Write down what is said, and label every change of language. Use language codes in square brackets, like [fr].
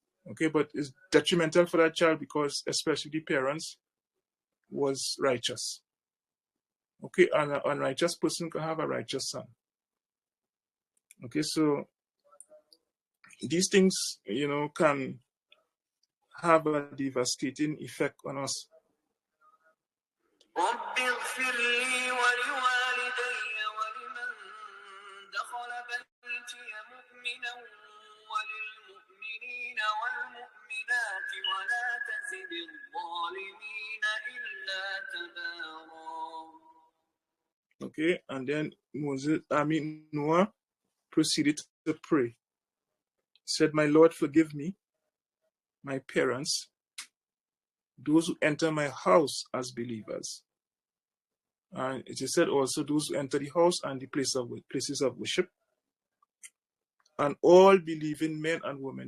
[en] Okay, but it's detrimental for that child because especially the parents was righteous. Okay, and an unrighteous person can have a righteous son. Okay, so these things, can have a devastating effect on us. [ar] رب اغفر لي ولوالدي ولمن دخل بيتي مؤمنا وللمؤمنين والمؤمنات ولا تزد الظالمين إلا تبارا. [en] Okay, and then Noah proceeded to pray. Said, "My Lord, forgive me, my parents, those who enter my house as believers." And it is said also those who enter the house and the places of worship, and all believing men and women.